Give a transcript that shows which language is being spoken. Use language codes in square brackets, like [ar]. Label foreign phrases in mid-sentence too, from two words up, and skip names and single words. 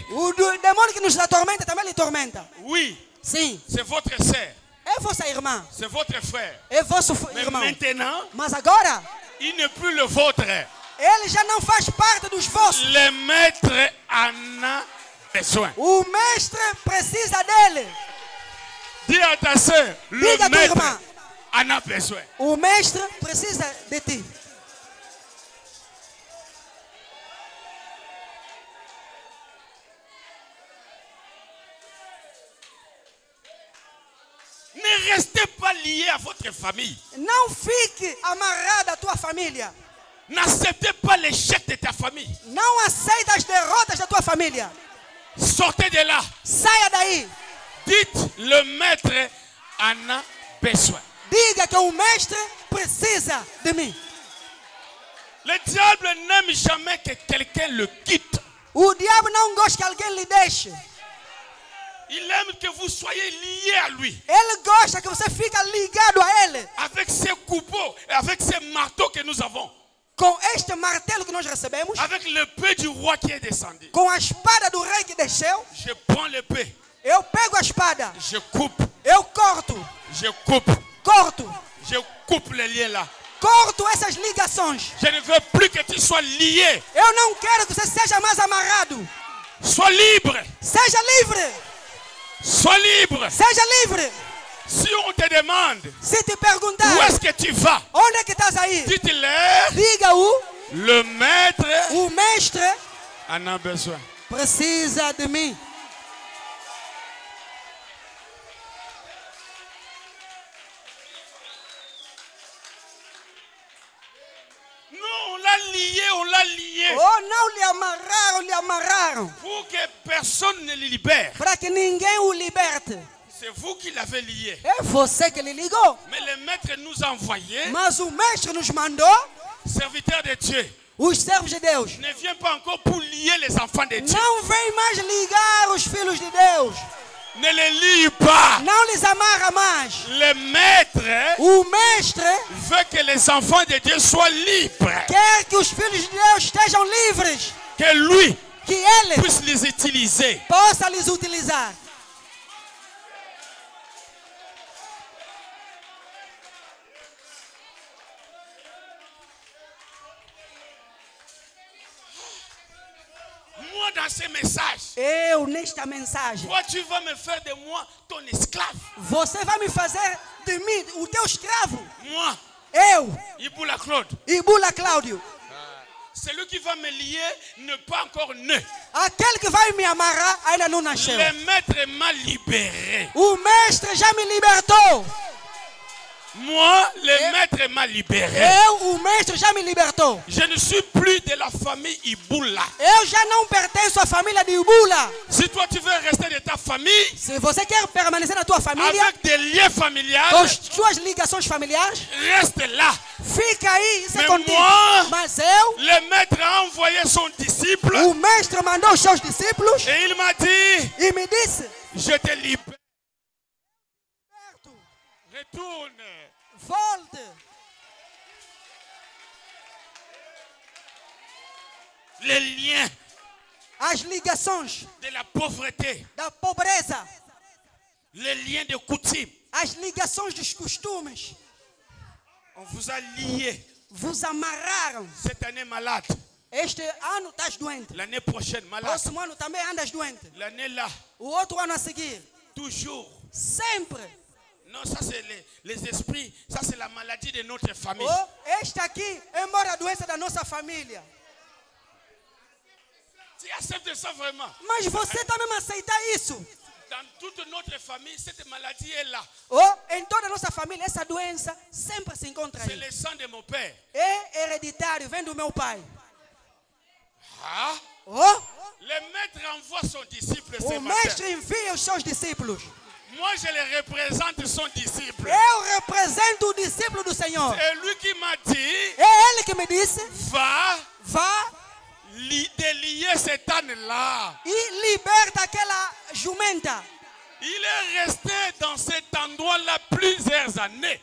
[pt] O demônio que nos atormenta também lhe tormenta. [fr] Oui, [pt] Sim, [fr] c'est votre sœur, [pt] é vossa irmã, [fr] c'est votre frère. [pt] é vosso [fr] Mais [pt] irmão. [fr] maintenant, [pt] Mas agora, [fr] il n'est plus le vôtre. [pt] ele já não faz parte dos vossos. [fr] Le maître en a besoin. [pt] O mestre precisa dele. [fr] Dis à ta sœur, le [pt] Diga à tua [fr] maître [pt] irmã. [fr] en a besoin. [pt] O mestre precisa de ti. [fr] Ne restez pas liés à votre famille. [pt] Não fique amarrado à tua família. [fr] N'acceptez pas l'échec de ta famille. [pt] Não aceita as derrotas da tua família. [fr] Sortez de là. [pt] Saia daí. [fr] Dites, le maître en a besoin. [pt] Diga que o mestre precisa de mim. [fr] Le diable n'aime jamais que quelqu'un le quitte. [pt] O diabo não gosta que alguém lhe deixe. [fr] Il aime que vous soyez liés à lui. [pt] Ele gosta que você fique ligado a ele. [fr] avec ces marteaux que nous avons, [pt] com este martelo que nós recebemos, [fr] avec l'épée du roi qui est descendu, [pt] com a espada do rei que desceu, [fr] je prends l'épée, [pt] eu pego a espada, [fr] je coupe, [pt] eu corto [fr] je coupe les liens là. [pt] corto essas ligações. [fr] Je ne veux plus que tu sois lié. [pt] Eu não quero que você seja mais amarrado. [fr] Sois libre. [pt] Seja livre. [fr] Sois libre. [pt] Seja livre. [fr] Si on te demande [pt] Se te perguntar, [fr] où est-ce que tu vas, [pt] onde é que estás aí? [fr] dites-leur, [pt] Diga [fr] le maître [pt] o mestre [fr] en a besoin. [pt] precisa de mim. [fr] Non, on l'a lié. [pt] Oh, não lhe amarraram. [fr] Pour que personne ne le libère. [pt] Para que ninguém o liberte. [fr] C'est vous qui l'avez lié. [pt] É você que lhe ligou. [fr] Mais le maître nous a envoyé, [pt] Mas o mestre nos mandou, [fr] serviteurs de Dieu. [pt] os servos de Deus. [fr] Ne viens pas encore pour lier les enfants de Dieu. [pt] Não vem mais ligar os filhos de Deus. [fr] Ne les lie pas. [pt] Não lhes amarra mais. [fr] Le maître [pt] O mestre [fr] veut que les enfants de Dieu soient libres. [pt] quer que os filhos de Deus estejam livres. [fr] Que lui [pt] Que ele [fr] puisse les utiliser. [pt] possa lhes utilizar. [fr] Moi, dans ces messages, [pt] Eu, nesta mensagem, [fr] toi, tu vas me faire de moi ton esclave. [pt] você vai me fazer de mim o teu escravo. [fr] Moi, [pt] Eu, [fr] Iboula Claude, [pt] Ibula Cláudio. [fr] celui qui va me lier n'est pas encore né. [pt] Aquele que vai me amarrar ainda não nasceu. [fr] Le maître m'a libéré. [pt] O mestre já me libertou. [fr] Moi, le maître m'a libéré. [pt] Eu, o mestre já me libertou. [fr] Je ne suis plus de la famille Iboula. [pt] Eu já não pertenço à família de Ibula. [fr] Si toi tu veux rester de ta famille, [pt] Se você quer permanecer na tua família, [fr] avec des liens [pt] com [fr] familiales, [pt] as suas ligações familiares, [fr] reste là. [pt] fica aí, isso é [fr] Mais [pt] contigo. [fr] moi, [pt] Mas eu, [fr] le maître a envoyé son disciple [pt] o mestre mandou os seus discípulos [fr] et il m'a dit, [pt] e me disse: [fr] je te libère. Retourne. [pt] volte. [fr] Les liens [pt] As ligações [fr] de la pauvreté, [pt] da pobreza, [fr] les liens de coutume, [pt] as ligações dos costumes, [fr] on vous a lié [pt] vos amarraram. [fr] cette année malade, [pt] Este ano estás doente. [fr] l'année prochaine malade, [pt] Próximo ano também andas doente. [fr] l'année là, [pt] O outro ano a seguir. [fr] toujours. [pt] Sempre. [fr] Non, ça c'est les esprits, ça c'est la maladie de notre famille. [pt] Oh, este aqui, embora a doença da nossa família. [fr] Tu acceptes ça vraiment? [pt] Mas você também aceita isso? [fr] Dans toute notre famille, cette maladie est là. [pt] Oh, em toda a nossa família, essa doença sempre se encontra [fr] C'est [pt] aí. [fr] le sang de mon père. [pt] É hereditário, vem do meu pai. [fr] Ah, [pt] Oh, [fr] le maître envoie son disciple ce [pt] o [fr] matin. [pt] mestre envia os seus discípulos. [fr] Moi, je le représente son disciple. [pt] Eu represento o discípulo do Senhor. [fr] C'est lui qui m'a dit, [pt] É ele que me disse: [fr] va [pt] vá [fr] délier cet âne-là. [pt] e liberta aquela jumenta. [fr] Il est resté dans cet endroit-là plusieurs années.